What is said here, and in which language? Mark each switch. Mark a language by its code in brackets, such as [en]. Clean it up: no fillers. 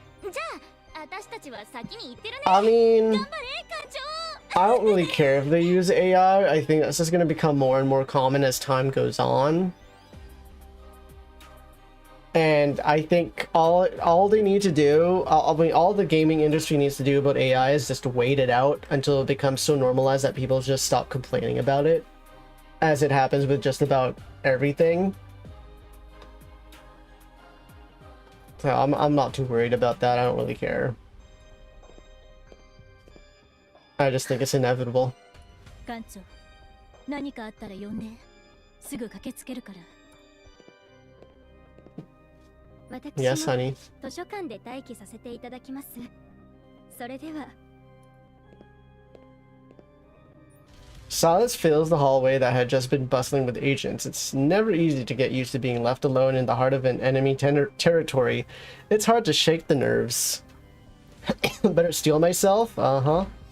[ja] じゃあ私たちは先に行ってるね。 [en] I mean, [ja] 頑張れ艦長。 [en] I don't really care if they use AI. I think that's just going to become more and more common as time goes on. And I think all they need to do, all the gaming industry needs to do about AI is just wait it out until it becomes so normalized that people just stop complaining about it, as it happens with just about everything. So I'm not too worried about that. I don't really care. I just think it's inevitable. [ja] 艦長、何かあったら呼んで、すぐ駆けつけるから。 [en] Yes, honey. [ja] 図書館で待機させていただきます。それでは。 [en] Silence fills the hallway that had just been bustling with agents. It's never easy to get used to being left alone in the heart of an enemy territory. It's hard to shake the nerves. Better steel myself? Uh-huh.